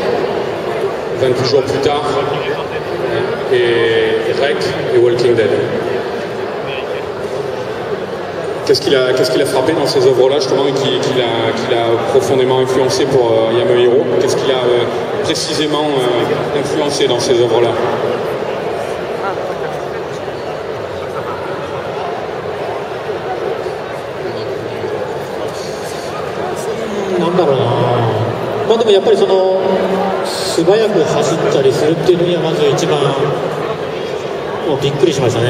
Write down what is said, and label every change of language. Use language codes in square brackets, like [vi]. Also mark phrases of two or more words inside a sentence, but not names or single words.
[fr] 28 jours plus tard. Et Rake et Walking Dead. Qu'est-ce qu'il a frappé dans ces œuvres-là, justement, et qui l'a profondément influencé pour Yamehiro? Qu'est-ce qu'il a précisément influencé dans ces œuvres-là? [ja] でもやっぱりその素早く走ったりするっていうのにはまず一番もうびっくりしましたね。